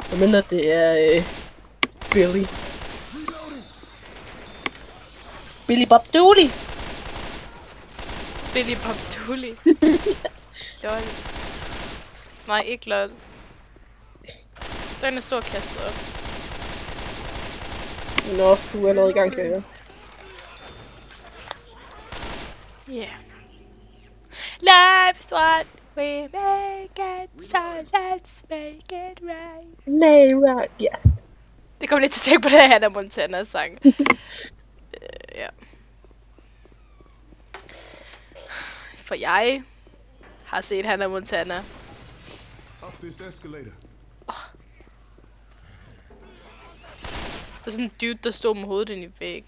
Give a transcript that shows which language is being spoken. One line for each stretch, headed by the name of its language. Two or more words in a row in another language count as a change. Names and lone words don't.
Danish: Og mindre det er Billy. Billy Bob Dooley. Billy Bob Dooley. Lol. Nej, ikke lol. Den er stor kastet op. Nå, du er allerede i gang, kan jeg høre.
English: Yeah. Life's what we make it, so let's make it right.
Danish: Nej, right, ja. Det kom lidt til at tænke på det, Hannah Montana sang. Ja. For jeg har set Hannah Montana. Der er sådan en dude, der stod med hovedet ind i væggen.